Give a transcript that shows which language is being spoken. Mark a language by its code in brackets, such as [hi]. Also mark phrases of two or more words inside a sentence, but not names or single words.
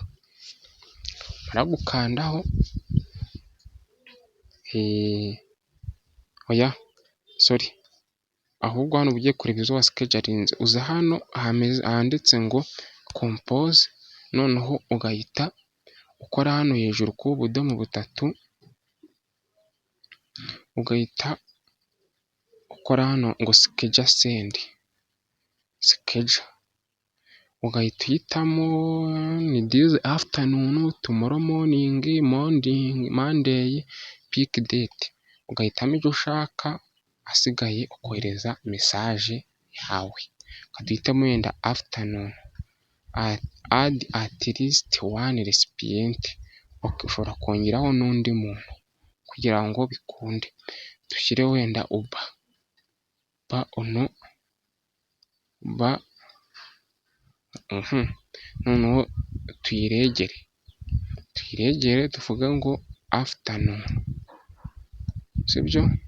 [rw] Gukandaho ahubwo hano ugiye kureba izo wasikejarinze, uza hano handitse ngo compose, noneho ugahita ukora hano hejuru ku budomo butatu, ugahita ukora hano ngo [en] schedule send, [rw] ugahita uhitamo ni [en] this afternoon, tomorrow morning, Monday, pick date, [rw] ugahitamo ibyo ushaka, asigaye ukohereza mesaje yawe. Ukaduhitamo wenda [en] afternoon, add at least one recipient. [rw] Ushobora kongeraho n'undi muntu kugira ngo bikunde. Dushyire wenda uba ono ba noneho tuyiregere tuvuge ngo afternoon, sibyo?